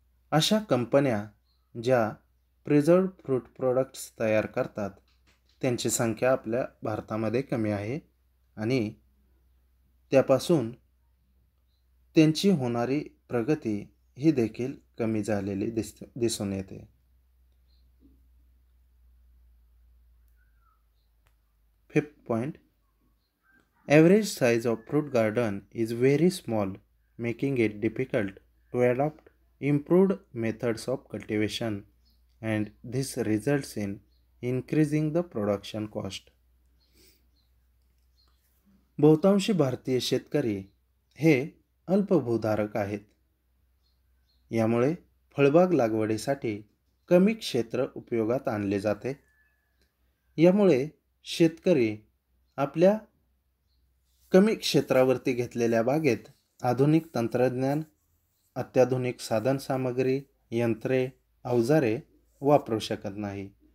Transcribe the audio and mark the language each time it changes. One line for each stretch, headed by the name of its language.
Marathi: अशा कंपन्या ज्या प्रिझर्व्ड फ्रूट प्रोडक्ट्स तयार करतात त्यांची संख्या आपल्या भारतामध्ये कमी आहे आणि त्यापासून त्यांची होणारी प्रगती ही देखील कमी झालेली दिसून येते.
English: Fifth point, average size of fruit garden is very small, making it difficult to adopt improved methods of cultivation, and this results in increasing the production cost.
Marathi: बहुतांशी भारतीय शेतकरी हे अल्पभूधारक आहेत. यामुळे फळबाग लागवडीसाठी कमी क्षेत्र उपयोगात आणले जाते. यामुळे शेतकरी आपल्या कमी क्षेत्रावरती घेतलेल्या बागेत आधुनिक तंत्रज्ञान, अत्याधुनिक साधनसामग्री, यंत्रे, अवजारे वापरू शकत नाही.